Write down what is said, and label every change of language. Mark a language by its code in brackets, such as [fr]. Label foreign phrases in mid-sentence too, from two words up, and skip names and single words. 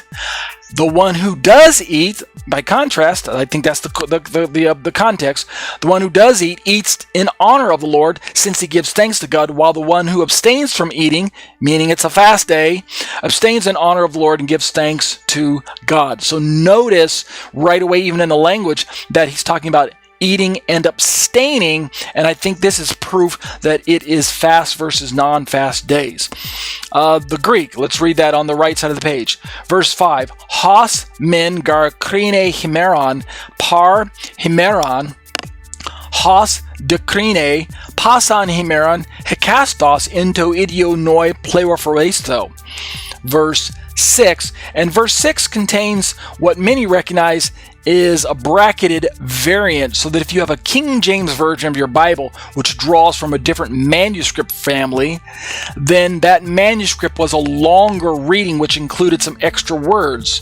[en] The one who does eat, by contrast, I think that's the context, the one who does eat eats in honor of the Lord, since he gives thanks to God, while the one who abstains from eating, meaning it's a fast day, abstains in honor of the Lord and gives thanks to God. So notice right away, even in the language, that he's talking about eating and abstaining, and I think this is proof that it is fast versus non-fast days. The Greek, let's read that on the right side of the page. Verse 5, [el] "Ὃς μὲν γὰρ κρίνει ἡμέραν παρ᾽ ἡμέραν, ὃς δὲ κρίνει πᾶσαν ἡμέραν· ἕκαστος ἐν τῷ ἰδίῳ νοῒ πληροφορείσθω." [en] verse 6. And verse 6 contains what many recognize is a bracketed variant, so that if you have a King James Version of your Bible, which draws from a different manuscript family, then that manuscript was a longer reading, which included some extra words.